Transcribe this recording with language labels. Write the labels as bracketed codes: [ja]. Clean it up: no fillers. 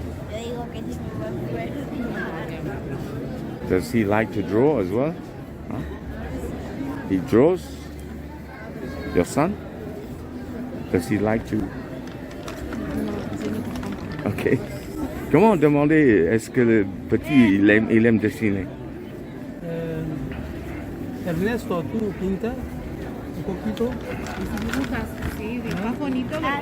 [es] Yo digo que si me voy a enfermar. [en] Does he like to draw as well? Huh? He draws? Your son? Does he like to? Ok. [fr] Comment demander est-ce que le petit il aime dessiner? [es] Ernesto, ¿tú pintas un poquito? Dibujas, sí, dibujas bonito, ¿verdad?